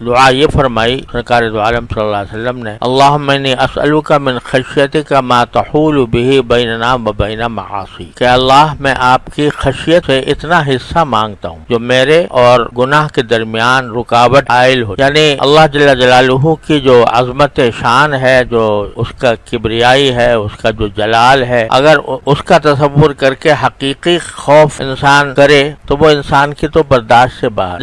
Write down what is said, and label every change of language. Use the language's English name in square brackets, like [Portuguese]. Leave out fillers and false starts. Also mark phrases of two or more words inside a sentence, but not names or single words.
[Urdu] دعا یہ فرمائی سرکار دو عالم [Arabic] صلی اللہ علیہ وسلم نے، اللہم انی اسألک من خشیتک ما تحول به بیننا و بین معاصی، [Urdu] کہ اللہ میں آپ کی خشیت سے اتنا حصہ مانگتا ہوں جو میرے اور گناہ کے درمیان رکاوٹ حائل ہو، یعنی اللہ [Arabic] جل جلالہ [Urdu] کی جو عظمت شان ہے، جو اس کا کبریائی ہے، اس کا جو جلال ہے، اگر اس کا تصور کر کے حقیقی خوف انسان کرے تو وہ انسان کی تو برداشت سے باہر۔